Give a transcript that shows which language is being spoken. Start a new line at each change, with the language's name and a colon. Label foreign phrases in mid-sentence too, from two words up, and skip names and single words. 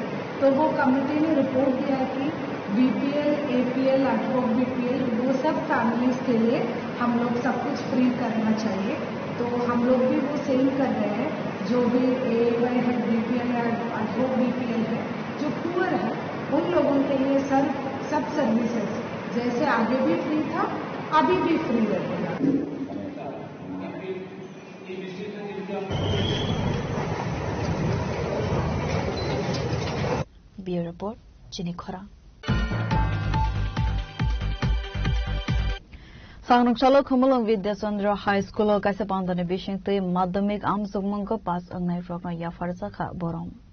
Hindi: तो वो कमेटी ने रिपोर्ट दिया कि BPL, APL, एडवोक BPL वो सब फैमिलीज़ के लिए हम लोग सब कुछ फ्री करना चाहिए। तो हम लोग भी वो सेम कर रहे हैं, जो भी AAY है, BPL है, एडवोक BPL है, जो पुअर है उन लोगों के लिए सब सर्विसेज जैसे आगे भी फ्री था अभी भी फ्री रहेगा।
English: Bureau Report, Jenny Khora.
Kok Borok: Sangrungchalo Khumulong Vidyachandra High School kaisa pandane bishingte madhyamik amsugmangko pass angnai rokna yafarsa kha borom.